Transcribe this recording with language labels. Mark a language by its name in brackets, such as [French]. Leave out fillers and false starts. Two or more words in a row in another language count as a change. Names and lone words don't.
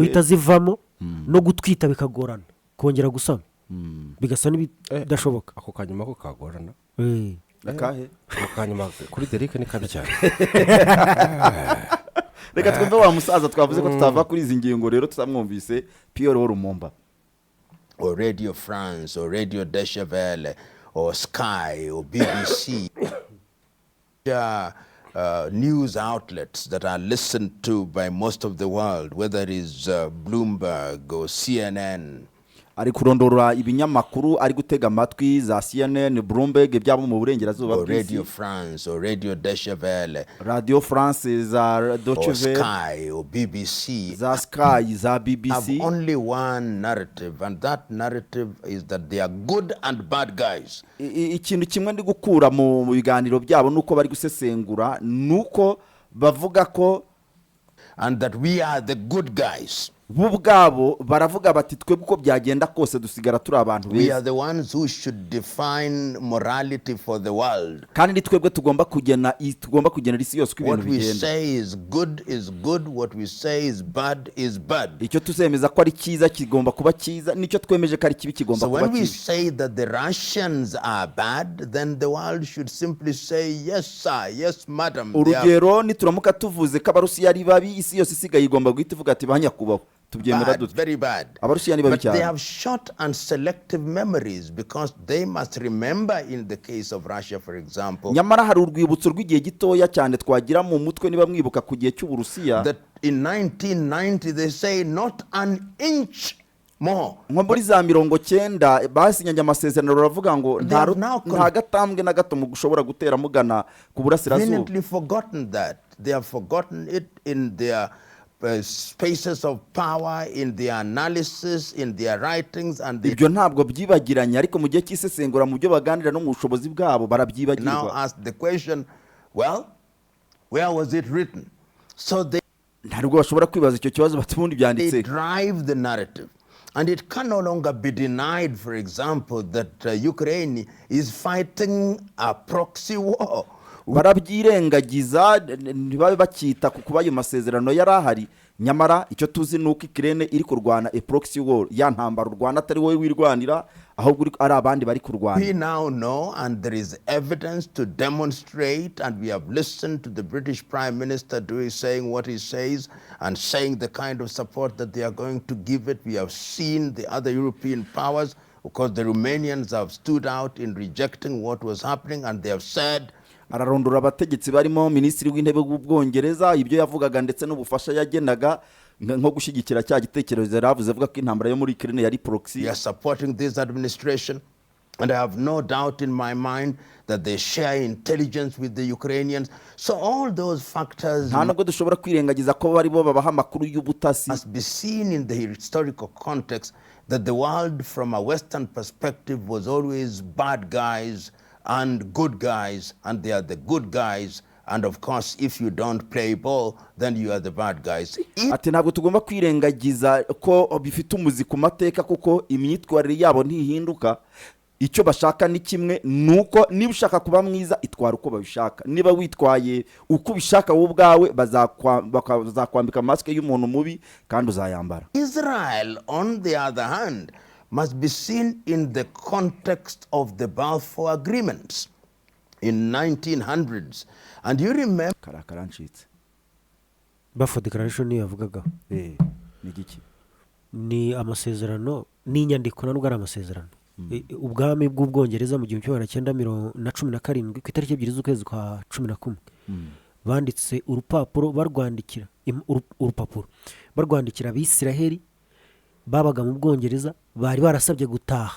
[Kinyarwanda] guhita zivamo, no gutwita bikagorana, kongera gusama bigasa n'ibidashoboka. Ako kanyuma ko kagorana akahe akanyuma kuri Derek ni kabi cyane. reka twumve wa musaza twavuze ko tutava kuri izi ngingo rero tutamwumvise Pierre Lumumba. [English] Or Radio France, or Radio Deutsche Welle, or Sky, or BBC. News outlets that are listened to by most of the world, whether it is Bloomberg or CNN. [Kinyarwanda] Ari kurondora ibinyamakuru ari gutega amatwi za CNN, Bloomberg byabo mu burengerazuba bw'isi. [English] Radio France or Radio Deutsche Welle. [Kinyarwanda] Radio France za Deutsche Welle. [English] Sky or BBC. [Kinyarwanda] Za Sky za BBC. [English] Have only one narrative, and that narrative is that they are good and bad guys. [Kinyarwanda] Ikintu kimwe ndi gukura mu biganiro byabo nuko bari gusesengura nuko bavuga ko [English] and that we are the good guys. [Kinyarwanda] Bubwabo baravuga bati twebwe uko byagenda kose dusigara turi abantu beza. [English] We are the ones who should define morality for the world. [Kinyarwanda] Kandi ni twebwe tugomba kugenera isi yose ibintu bigenda. [English] What we say is good, what we say is bad. [Kinyarwanda] Icyo tuzemeza ko ari cyiza kigomba kuba cyiza, nicyo twemeje ko ari kibi kigomba kuba kibi. [English] So when we say that the Russians are bad, then the world should simply say yes sir, yes madam. [Kinyarwanda] Urugero nituramuka tuvuze ko Abarusiya ari babi, isi yose isigaye igomba guhita ivuga ati banyakubaho. [English] Very bad. But they have short and selective memories because they must remember in the case of Russia, for example. [Kinyarwanda] Nyamara hari urwibutso rw'igihe gitoya cyane twagira mu mutwe niba mwibuka ku gihe cy'Uburusiya. [English] That in 1990 they say not an inch more. [Kinyarwanda] Nko muri za 90 basinyanye amasezerano baravuga ngo nta gatambwe na gato mu gushobora gutera mugana ku burasirazuba. [English] Conveniently forgotten that. They have forgotten it in their spaces of power, in their analysis, in their writings, and [Kinyarwanda] ibyo ntabwo byibagiranye ariko mu gihe cy'isesengura mu byo baganira no mu bushobozi bwabo barabyibagirwa. [English] Now ask the question, well, where was it written? So they [Kinyarwanda] ntabwo bashobora kwibaza icyo kibazo batubundi byanditse. [English] They drive the narrative. And it can no longer be denied, for example, that Ukraine is fighting a proxy war. [Kinyarwanda] Barabyirengagiza ntibabe bakita kuba ayo masezerano yarahari, nyamara icyo tuzi nuko Ukraine iri kurwana [English] a proxy war, [Kinyarwanda] ya ntambara urwana atari wowe wirwanira ahubwo ari abandi bari kurwana. [English] We now know, and there is evidence to demonstrate, and we have listened to the British Prime Minister saying what he says and saying the kind of support that they are going to give it. We have seen the other European powers, because the Romanians have stood out in rejecting what was happening, and they have said [Kinyarwanda] ararondora abategetsi barimo minisitiri w'intebe w'Ubwongereza ibyo yavugaga ndetse n'ubufasha yagenaga nko gushyigikira cya gitekerezo yaravuze avuga ko intambara yo muri Ukraine yari proxy. [English] They are supporting this administration, and I have no doubt in my mind that they share intelligence with the Ukrainians. So all those factors [Kinyarwanda] nta nubwo dushobora kwirengagiza ko bari bo babaha amakuru y'ubutasi. [English] Must be seen in the historical context that the world from a Western perspective was always bad guys and good guys, and they are the good guys, and of course if you don't play ball then you are the bad guys. [Kinyarwanda] Ati ntabwo tugomba kwirengagiza ko bifite umuzi ku mateka kuko imyitwarire yabo ntihinduka. Icyo bashaka ni kimwe, nuko niba ushaka kuba mwiza itwara uko babishaka, niba witwaye uko ubishaka wowe ubwawe bazakwambika maske y'umuntu mubi kandi uzayambara. [English] Israel on the other hand must be seen in the context of the Balfour Agreements in 1900s. And you remember [Kinyarwanda] Balfour Declaration yavugaga ni giki? Ni amasezerano n'inyandiko na rugara amasezerano. Ubwami bw'Ubwongereza mu 1917 ku itariki 2 z'ukwezi kwa 11 banditse urupapuro barwandikira Abisiraheli babaga mu Bwongereza bari barasabye gutaha.